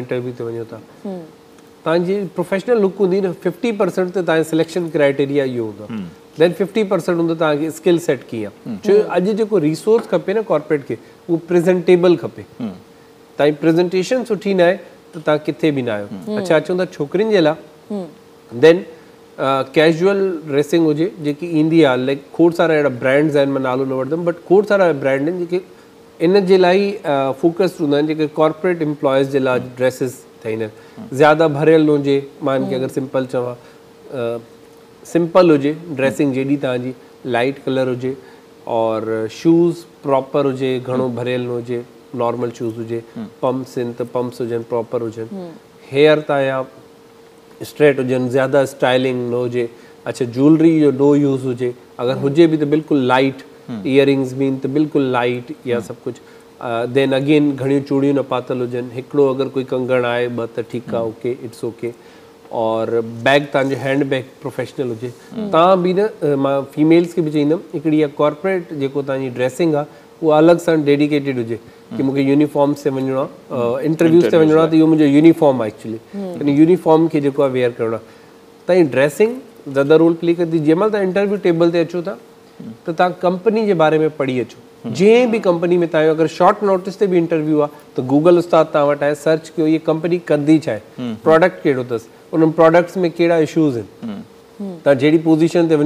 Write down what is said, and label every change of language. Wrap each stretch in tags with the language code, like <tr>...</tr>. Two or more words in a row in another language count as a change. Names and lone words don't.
<sd>इंटरव्यू ते वञो था तव्हांजी</sd> <en>professional look</en> <sd>हूंदी न 50% ते तव्हांजो</sd> <en>selection criteria</en> <sd>इहो हूंदो देन 50% हूंदो तव्हांखे</sd> <en>skill set</en> <sd>कीअं छो अॼु जेको रिसोर्स खपे न कॉर्पोरेट खे उहो प्रेज़ेंटेबल खपे तव्हांजी प्रेज़ेंटेशन सुठी न आहे त तव्हां किथे बि न आहियो अच्छा अचूं था छोकिरियुनि जे लाइ देन</sd> <en>casual dressing</en> <sd>हुजे जेकी ईंदी आहे लाइक खोड़ सारा अहिड़ा ब्रांड्स आहिनि मां नालो न वठंदुमि बट खोड़ सारा ब्रांड आहिनि जेके इन जे लाइ फोकस्ड हूंदा आहिनि जेके</sd> <en>corporate employees</en> <sd>जे लाइ ड्रेसिस ठाहींदा आहिनि ज़्यादा भरियल न हुजे मां इनखे अगरि सिंपल चवां सिंपल हुजे ड्रेसिंग जेॾी तव्हांजी</sd> <en>light colour</en> <sd>हुजे और शूज़ प्रॉपर हुजे घणो भरियल न हुजे नॉर्मल शूज़ हुजे पम्प्स आहिनि त पम्प्स हुजनि प्रॉपर हुजनि हेयर तव्हांजा स्ट्रेट हुजनि ज़्यादा स्टाइलिंग न हुजे अच्छा ज्वेलरी जो</sd> <en>no use</en> <sd>हुजे अगरि हुजे बि त बिल्कुलु</sd> <en>light earrings</en> <sd>बि आहिनि त बिल्कुलु लाइट इहा सभु कुझु</sd> <en>then again</en> <sd>घणियूं चूड़ियूं न पातल हुजनि हिकिड़ो अगरि कोई कंगण आहे ॿ त ठीकु आहे</sd> <en>OK it's OK</en> <sd>और बैग तव्हांजो</sd> <en>hand bag professional</en> <sd>हुजे तव्हां बि न मां फीमेल्स खे बि चईंदुमि हिकिड़ी इहा कॉर्पोरेट जेको तव्हांजी ड्रेसिंग आहे उहा अलॻि सां डेडिकेटेड हुजे कि मूंखे यूनिफॉर्म्स ते वञिणो आहे इंटरव्यूज़ ते वञिणो आहे त इहो मुंहिंजो यूनिफॉर्म आहे एक्चुअली यानी यूनिफॉर्म खे जेको आहे वेयर करिणो आहे तव्हांजी ड्रेसिंग ज़्यादा रोल प्ले कंदी जंहिं महिल तव्हां</sd> <en>interview table</en> <sd>ते अचो था त तव्हां कंपनी जे बारे में पढ़ी अचो जंहिं बि कंपनी में तव्हांजो अगरि</sd> <en>short notice</en> <sd>ते बि इंटरव्यू आहे त गूगल उस्ताद तव्हां वटि आहे सर्च कयो इहा कंपनी कंदी छा आहे प्रोडक्ट कहिड़ो अथसि उन प्रोडक्ट्स में कहिड़ा इशूज़ आहिनि तव्हां जहिड़ी पोज़ीशन ते वञो</sd>